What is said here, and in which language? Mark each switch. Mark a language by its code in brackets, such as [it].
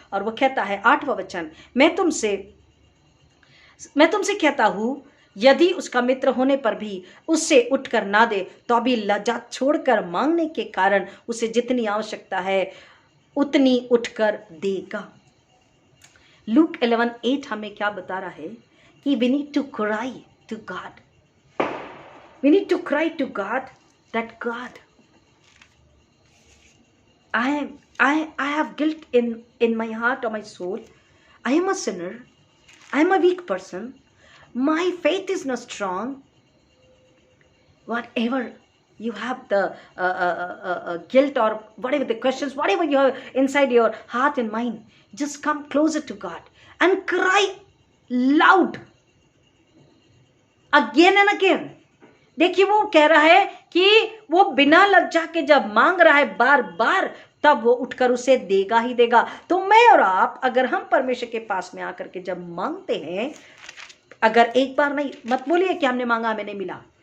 [hi] और वो कहता है 8वां वचन, मैं तुमसे कहता हूं, यदि उसका मित्र होने पर भी उससे उठकर ना दे, तो अभी लज्जा छोड़कर मांगने के कारण उसे जितनी आवश्यकता है उतनी उठकर देगा। लूक 11:8 हमें क्या बता रहा है कि [en] we need to cry to God. We need to cry to God that God, I have guilt in my heart or my soul. I am a sinner. I am a weak person. My faith is not strong. Whatever you have the guilt or whatever the questions, whatever you have inside your heart and mind, just come closer to God and cry loud again and again. [hi] देखिए, वो कह रहा है कि वो बिना लज्जा के जब मांग रहा है बार बार, तब वो उठकर उसे देगा ही देगा। तो मैं और आप, अगर हम परमेश्वर के पास में आकर के जब मांगते हैं, अगर एक बार नहीं, मत बोलिए कि हमने मांगा हमें नहीं मिला।